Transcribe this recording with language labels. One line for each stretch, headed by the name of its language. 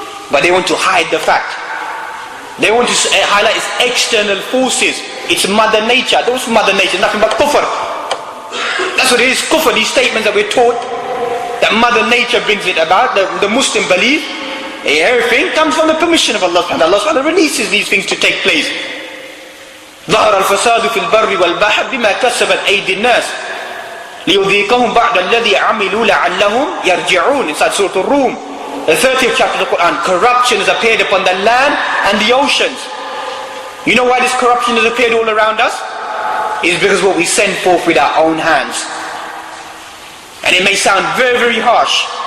English: But they want to hide the fact. They want to highlight its external forces. It's Mother Nature. Those Mother Nature, nothing but kufr. That's what it is, kufr. These statements that we're taught, that Mother Nature brings it about, the Muslim belief, everything comes from the permission of Allah subhanahu wa ta'ala. Allah subhanahu wa ta'ala releases these things to take place.
Arabic: ظهر الفساد في البر والبحر بما كسبت أيدي الناس ليذيقهم بعد الذي عملوا لعلهم يرجعون.
English: Inside Surah Al-Rum, the 30th chapter of the Quran, corruption has appeared upon the land and the oceans. You know why this corruption has appeared all around us? is because what we send forth with our own hands. And it may sound very, very harsh.